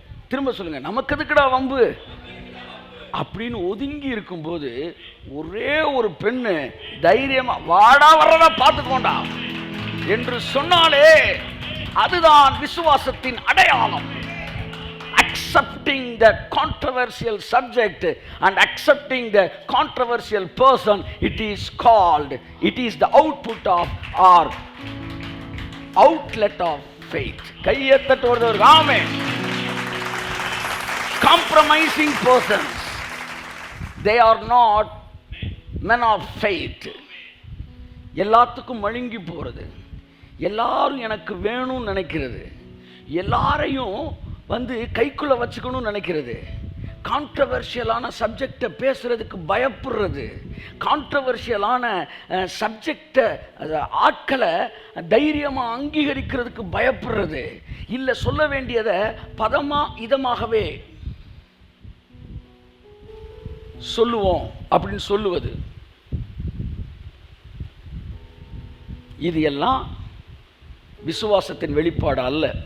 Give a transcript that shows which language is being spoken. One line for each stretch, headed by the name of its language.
Tamil: திரும்ப சொல்லுங்க, நமக்கு எதுக்குடா வம்பு அப்படின்னு ஒதுங்கி இருக்கும்போது ஒரே ஒரு பெண்ணு தைரியமா வாடா வர்றதா பார்த்துக்கோண்டா என்று சொன்னாலே அதுதான் விசுவாசத்தின் அடையாளம்.
English: Accepting the controversial subject and accepting the controversial person, it is called, it is the output of or outlet of faith.
Tamil: கையெழுத்து ஒரு ராமே.
English: Compromising persons, they are not men of faith.
Tamil: எல்லாத்துக்கும் மழுங்கி போறது, எல்லாரும் எனக்கு வேணும்னு நினைக்கிறது, எல்லாரையும் கைக்குள்ள வச்சுக்கணும்னு நினைக்கிறது, கான்ட்ரவர்ஷியலான சப்ஜெக்டை பேசுறதுக்கு பயப்படுறது, கான்ட்ரவர்ஷியலான சப்ஜெக்டை ஆட்களை தைரியமா அங்கீகரிக்கிறதுக்கு பயப்படுறது, இல்லை சொல்ல வேண்டியதை பதமா இதமாகவே சொல்லுவோம் அப்படின்னு சொல்லுவது, இது எல்லாம் விசுவாசத்தின் வெளிப்பாடு அல்ல.